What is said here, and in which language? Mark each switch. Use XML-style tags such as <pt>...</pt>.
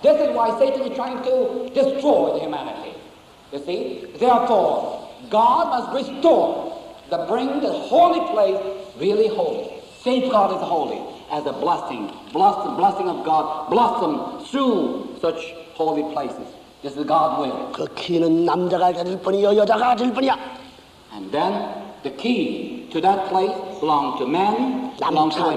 <en>This is why Satan is trying to destroy the humanity. You see? Therefore, God must restore, bring the holy place really holy. Safeguard is holy as a blessing of God, blossom through such holy places. This is God's will.</en> <ko>그 키는 남자가 가질 뿐이요 여자가 가질 뿐이야.</ko> <en>And then the key to that place belong to men, belong to women.</en>